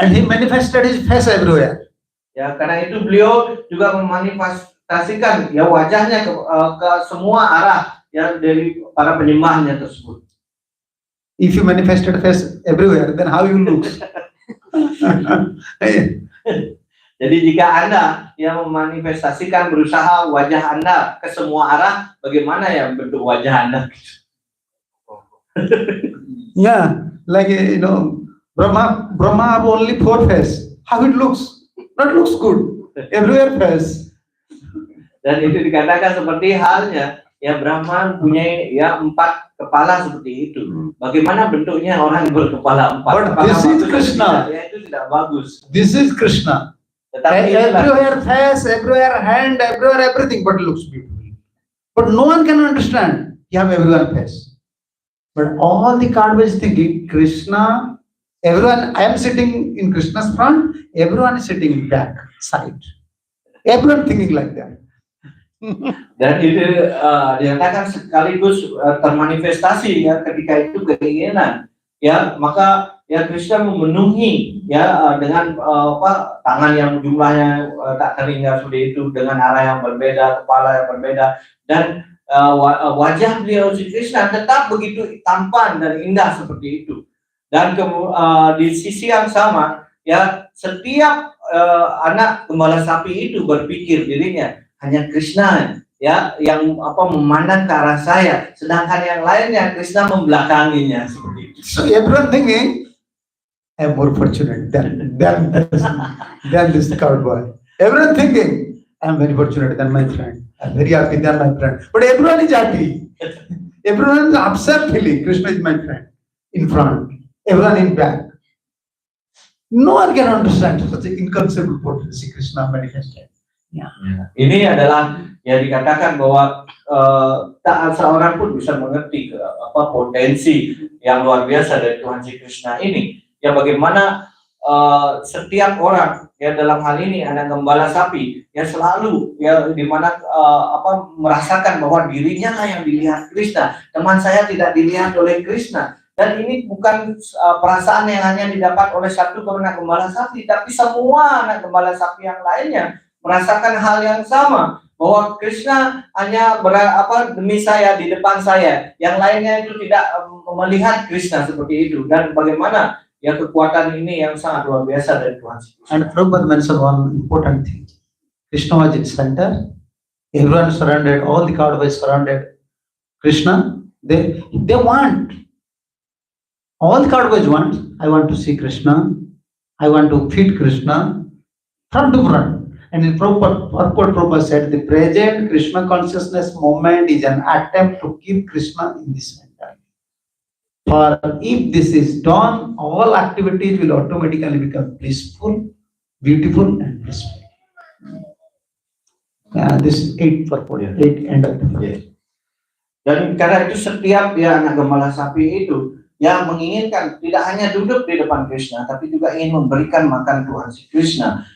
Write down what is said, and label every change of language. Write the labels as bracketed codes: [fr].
[en] And he manifested his face everywhere. [id] Ya, karena itu beliau juga memanifestasikan ya wajahnya ke semua arah ya dari para penyembahnya tersebut. [en] If you manifested face everywhere, then how you look? [id] Jadi jika Anda yang memanifestasikan berusaha wajah Anda ke semua arah, bagaimana ya bentuk wajah Anda? [en] Yeah, like Brahma have only 4 face. How it looks? Not looks good. Everywhere face. [id] Dan itu dikatakan seperti halnya ya Brahma punya ya 4 kepala seperti itu. Bagaimana bentuknya orang berkepala 4? [en] But this is Krishna. [id] Ya itu tidak bagus. [en] This is Krishna. [id] Tetapi [en] Everywhere face, everywhere hand, everywhere everything, but looks beautiful. But no one can understand. You have everywhere face. But all the Kadva is thinking Krishna. Everyone, I am sitting in Krishna's front. Everyone is sitting in back side. Everyone thinking like that. [id] Dan itu dinyatakan sekaligus termanifestasi ya ketika itu keinginan ya, maka ya Krishna memenuhi ya dengan tangan yang jumlahnya tak terhingga seperti itu, dengan arah yang berbeda, kepala yang berbeda, dan wajah beliau si Krishna tetap begitu tampan dan indah seperti itu. Dan di sisi yang sama ya setiap anak gembala sapi itu berpikir dirinya hanya Krishna ya yang memandang ke arah saya, sedangkan yang lainnya Krishna membelakanginya seperti itu. [en] So everyone thinking, I'm more fortunate than this cowboy. Everyone thinking, I'm very fortunate than my friend. I'm very happy than my friend. But everyone is happy. Everyone is upset feeling Krishna is my friend in front, everyone in back. No one can understand such an inconceivable potency Krishna manifested. Ya. [id] Ini adalah yang dikatakan bahwa tak seorang pun bisa mengerti potensi yang luar biasa dari Tuhan Yesus Krishna ini. Ya bagaimana setiap orang ya dalam hal ini anak gembala sapi ya selalu ya dimana merasakan bahwa dirinya lah yang dilihat Krishna, teman saya tidak dilihat oleh Krishna. Dan ini bukan perasaan yang hanya didapat oleh satu anak gembala sapi, tapi semua anak gembala sapi yang lainnya merasakan hal yang sama, bahwa Krishna hanya demi saya, di depan saya, yang lainnya itu tidak melihat Krishna seperti itu. Dan bagaimana ya kekuatan ini yang sangat luar biasa dari Tuhan. [en] And Prabhupada mentioned one important thing. Krishna was in center. Everyone surrounded, all the Kaudavas surrounded Krishna. They want, all the Kaudavas want, I want to see Krishna, I want to feed Krishna from the front. And in Prabhupada said, the present Krishna consciousness moment is an attempt to keep Krishna in the center. For if this is done, all activities will automatically become blissful, beautiful, and blissful. This is 8 purport, 8 end of the. [id] Dan karena itu setiap ya anak gembala sapi itu yang menginginkan tidak hanya duduk di depan Krishna, tapi juga ingin memberikan makan Tuhan si Krishna.